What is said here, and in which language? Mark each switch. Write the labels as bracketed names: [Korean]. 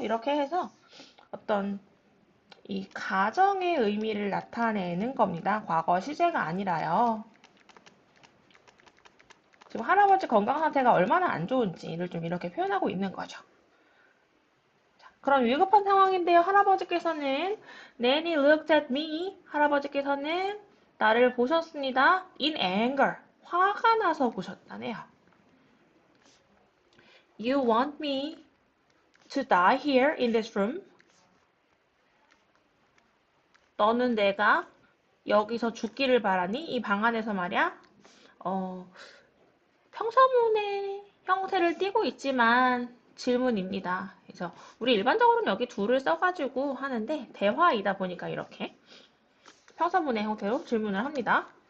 [Korean] 이렇게 해서 어떤 이 가정의 의미를 나타내는 겁니다. 과거 시제가 아니라요. 지금 할아버지 건강 상태가 얼마나 안 좋은지를 좀 이렇게 표현하고 있는 거죠. 그럼 위급한 상황인데요. 할아버지께서는 [English] Nanny looked at me. [Korean] 할아버지께서는 나를 보셨습니다. [English] In anger. [Korean] 화가 나서 보셨다네요. [English] You want me to die here in this room? [Korean] 너는 내가 여기서 죽기를 바라니? 이 방 안에서 말이야. 평서문의 형태를 띠고 있지만 질문입니다. 그래서 우리 일반적으로는 여기 do를 써가지고 하는데 대화이다 보니까 이렇게 평서문의 형태로 질문을 합니다.